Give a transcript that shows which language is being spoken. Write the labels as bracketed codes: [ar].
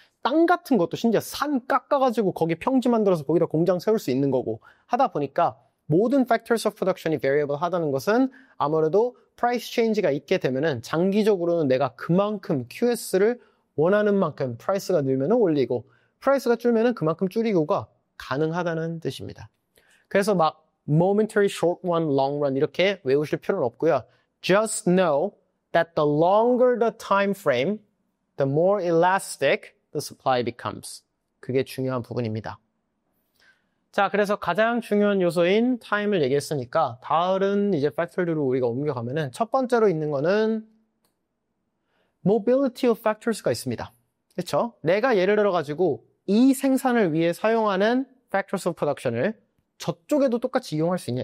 [ko] 땅 같은 것도 심지어 산 깎아가지고 거기 평지 만들어서 거기다 공장 세울 수 있는 거고 하다 보니까 모든 factors of production이 variable 하다는 것은 아무래도 price change가 있게 되면은 장기적으로는 내가 그만큼 QS를 원하는 만큼 price가 늘면 올리고 price가 줄면은 그만큼 줄이고가 가능하다는 뜻입니다. 그래서 막 momentary short run, long run 이렇게 외우실 필요는 없고요. [en] Just know that the longer the time frame, the more elastic the supply becomes. [ko] 그게 중요한 부분입니다. 자, 그래서 가장 중요한 요소인 time을 얘기했으니까 다른 이제 팩터들로 우리가 옮겨가면은 첫 번째로 있는 거는 mobility of factors가 있습니다. 그렇죠? 내가 예를 들어 가지고 이 생산을 위해 사용하는 factors of production을 저쪽에도 똑같이 이용할 수 있냐?